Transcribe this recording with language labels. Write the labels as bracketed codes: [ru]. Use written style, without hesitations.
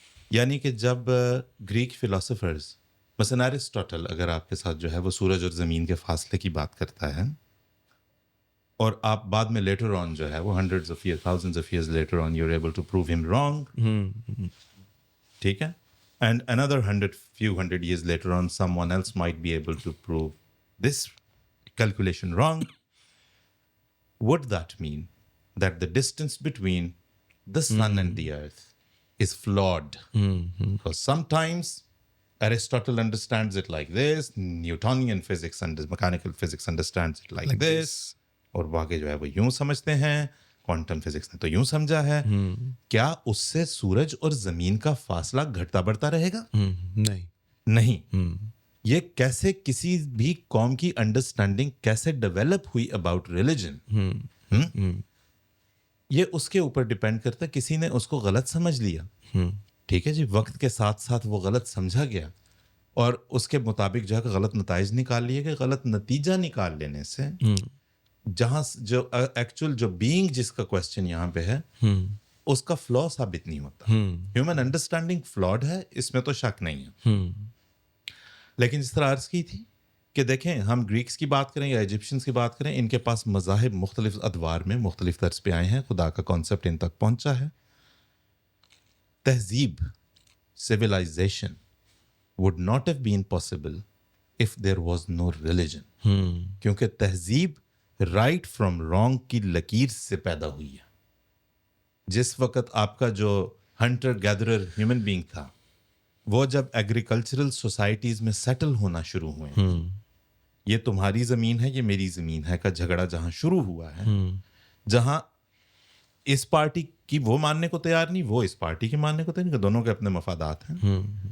[ur] یعنی کہ جب گریک فلاسفرز مثلا ایرسٹاٹل اگر آپ کے ساتھ جو ہے وہ سورج اور زمین کے فاصلے کی بات کرتا ہے, اور آپ بعد میں لیٹر آن جو ہے وہ [en] hundreds of year, thousands of years later on you are able to prove ہم wrong, [ur] ٹھیک ہے, [en] And another few hundred years later on someone else might be able to prove this calculation wrong. Would that mean that the distance between the sun and the earth is flawed? Because sometimes Aristotle understands it like this, Newtonian physics and mechanical physics understands it like this, [ur] اور باقی جو ہے وہ یوں سمجھتے ہیں, quantum physics نے تو یوں سمجھا ہے. کیا اس سے سورج اور زمین کا فاصلہ گھٹتا بڑھتا رہے گا؟ نہیں. یہ کیسے کسی بھی قوم کی انڈرسٹینڈنگ کیسے ڈیولپ ہوئی اباؤٹ ریلیجن, یہ اس کے اوپر ڈپینڈ کرتا ہے. کسی نے اس کو غلط سمجھ لیا, ٹھیک ہے جی, وقت کے ساتھ ساتھ وہ غلط سمجھا گیا اور اس کے مطابق جو ہے غلط نتائج نکال لیے گئے. غلط نتیجہ نکال لینے سے جہاں جو ایکچوئل جو بینگ جس کا کوشچن یہاں پہ ہے اس کا فلا ثابت نہیں ہوتا. ہیومن انڈرسٹینڈنگ فلاڈ ہے, اس میں تو شک نہیں ہے. لیکن جس طرح عرض کی تھی کہ دیکھیں ہم گریکس کی بات کریں یا ایجپشنس کی بات کریں, ان کے پاس مذاہب مختلف ادوار میں مختلف طرز پہ آئے ہیں, خدا کا کانسیپٹ ان تک پہنچا ہے. [en] تہذیب, civilization would not have been possible if there was no religion. [ur] کیونکہ تہذیب [en] right from wrong [ur] کی لکیر سے پیدا ہوئی ہے. جس وقت آپ کا جو ہنٹر گیدرر ہیومن بینگ تھا, وہ جب ایگریکلچرل سوسائٹیز میں سیٹل ہونا شروع ہوئے, یہ تمہاری زمین ہے یہ میری زمین ہے کا جھگڑا جہاں شروع ہوا ہے, جہاں اس پارٹی کی وہ ماننے کو تیار نہیں, وہ اس پارٹی کی ماننے کو تیار نہیں, دونوں کے اپنے مفادات ہیں.